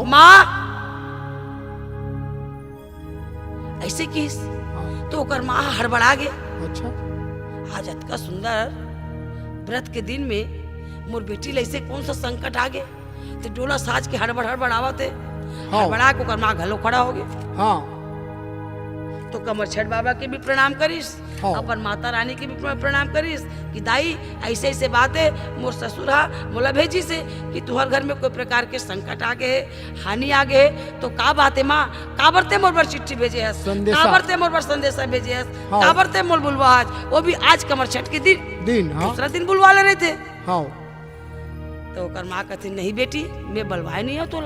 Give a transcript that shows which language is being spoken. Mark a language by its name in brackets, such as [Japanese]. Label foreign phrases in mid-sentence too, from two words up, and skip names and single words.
[Chhattisgarhi] माँ ऐसे किस हाँ, तो ओकर माँ हड़बड़ा गे, अच्छा, आज अतका सुंदर व्रत के दिन में मोर बेटी ला ऐसे कौन सा संकट आ गए, तो डोला साज के हड़बड़ हड़बड़ आवत है, हाँ। हड़बड़ा के ओकर माँ घलो खड़ा हो गए। हाँ तो कमरछठ बाबा के भी प्रणाम करिस, हाँ। अपन माता रानी के भी प्रणाम करिस कि दाई ऐसे ऐसे बात है, मोर ससुर हा मोला भेजी से कि तुहर घर में कोई प्रकार के संकट आ गए, हानि आ गए, तो का बात है माँ, का बरते मोर पर चिट्ठी भेजे है, संदेशा। का बरते मोर पर संदेशा भेजे है, हाँ। का बरते मोर बुलवा आज, वो भी आज कमरछठ के दिन, हाँ दूसरा दिन बुलवा ले रहे थे। हाँ तो ओकर माँ कहती नहीं बेटी, मैं बलवाए नहीं हूँ तोला,